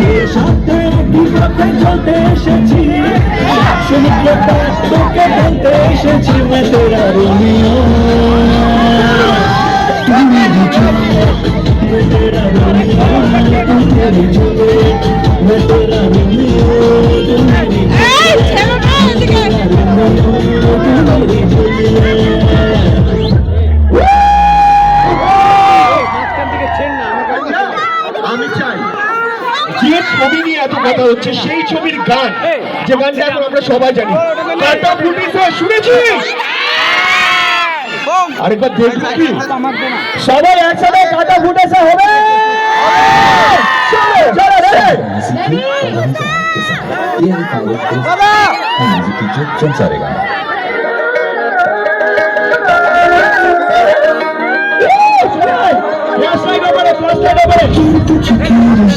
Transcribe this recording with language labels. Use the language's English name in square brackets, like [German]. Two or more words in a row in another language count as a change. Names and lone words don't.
[Bangla] সাথে একই পথে চলতে এসেছি সমুদ্র পার তোকে বলতে এসেছি [Hindi] मैं तेरा रोमियो तू मेरी जूलियट मैं तेरा रोमियो तू मेरी जूलियट मैं तेरा रोमियो तू मेरी [Bangla] আমি চাই যে ছবি নিয়ে এত কথা হচ্ছে সেই ছবির গান যে গানটা এখন আমরা সবাই জানি কাটা ফুটিছে শুনেছিস আরেকবার দেখবি কি সবাই একসাথে কাটা ফুটেছে হবে চলো চলো রে [English] Flashlight over, flashlight over.